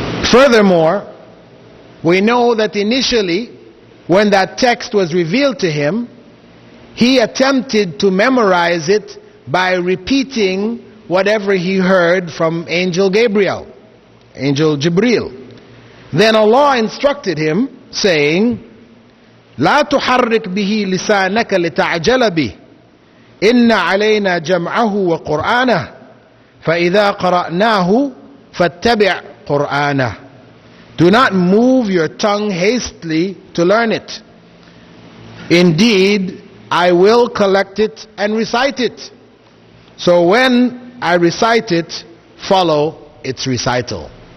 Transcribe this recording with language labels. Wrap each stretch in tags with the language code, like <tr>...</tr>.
<en>Furthermore, we know that initially, when that text was revealed to him, he attempted to memorize it by repeating whatever he heard from Angel Gabriel, Angel Jibril. Then Allah instructed him, saying,</en> <ar>لا تحرك به لسانك لتعجل به إن علينا جمعه وقرآنه فإذا قرأناه فاتبع قرآنه.</ar> <en>Do not move your tongue hastily to learn it. Indeed, I will collect it and recite it. So when I recite it, follow its recital.</en>